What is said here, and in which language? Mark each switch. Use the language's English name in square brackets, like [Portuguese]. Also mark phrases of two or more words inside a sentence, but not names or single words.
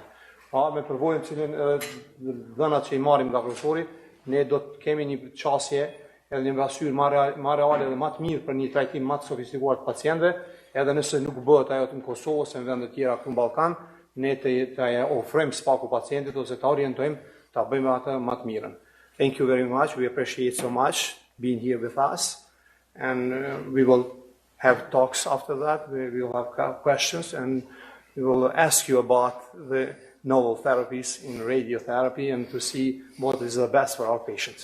[Albanian] Pa me përvojën cilën dhënat që i marrim nga profesori, ne do të kemi një qasje edhe një mbasyrë më reale dhe më të mirë për një trajtim më të sofistikuar të pacientëve, edhe nëse nuk bëhet ajo në Kosovë ose në vende të tjera këtu në Ballkan, ne të ofrojmë spaku pacientit ose të orientojmë ta bëjmë atë më të mirën. [English] Thank you very much. We appreciate so much being here with us, and we will have talks after that. We will have questions, and we will ask you about the novel therapies in radiotherapy and to see what is the best for our patients.